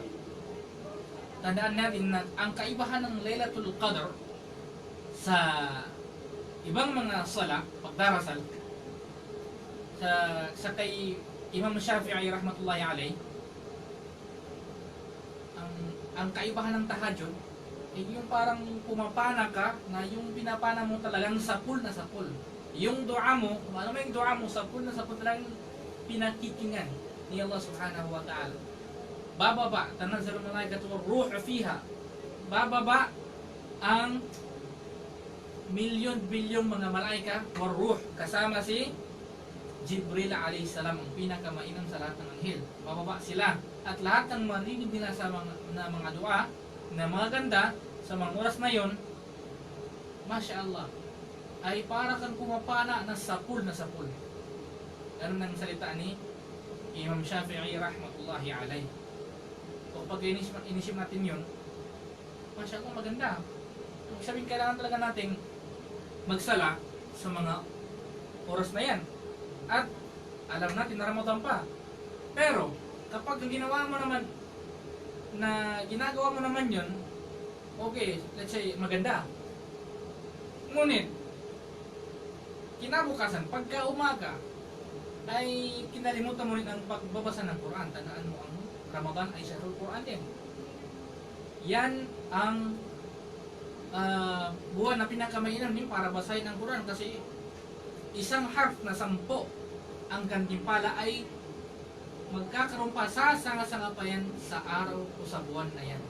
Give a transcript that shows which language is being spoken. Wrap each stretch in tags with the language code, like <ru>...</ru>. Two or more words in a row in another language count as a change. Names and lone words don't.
<tl>Tandaan natin na ang kaibahan ng Lailatul Qadr sa ibang mga sala, pagdarasal, sa kay Imam Shafi'i</tl> <ar>رحمة الله عليه,</ar> <tl>ang kaibahan ng tahajjud ay yung parang pumapana ka na yung pinapana mo talagang sapul na sapul. Yung dua mo, ano mo yung dua mo, sapul na sapul talagang pinakikingan ni Allah</tl> <ar>سبحانه وتعالى. Bababa, تنزل الملائكة والروح فيها.</ar> <tl>Bababa ang milyon-bilyong mga malaika</tl> <ar>والروح,</ar> <tl>kasama si Jibril</tl> <ar>عليه السلام,</ar> <tl>ang pinakamainam sa lahat ng anghel. Bababa sila at lahat ng marinig nila sa mga dua na mga ganda sa mga oras na yon,</tl> <ar>ما شاء الله,</ar> <tl>ay para kang pumapana na sapul na sapul. Ganun ang salita ni Imam Shafi'i</tl> <ar>رحمة الله عليه.</ar> <tl>So pag inisip natin yun,</tl> <ar>ما شاء الله,</ar> <tl>maganda. Ibig sabihin, kailangan talaga nating magsala sa mga oras na yan. At alam natin na Ramadan pa. Pero kapag ginagawa mo naman yun,</tl> <en>okay, let's say maganda.</en> <tl>Ngunit kinabukasan, pagka umaga, ay kinalimutan mo rin ang pagbabasa ng Quran. Tandaan mo, ang Ramadan ay</tl> <ar>شهر القرآن</ar> <tl>din. Yan ang buwan na pinakamainam din para basahin ang Quran kasi isang harf na 10 ang gantimpala ay magkakaroon pa sa sanga-sanga pa yan sa araw o sa buwan na yan.</tl>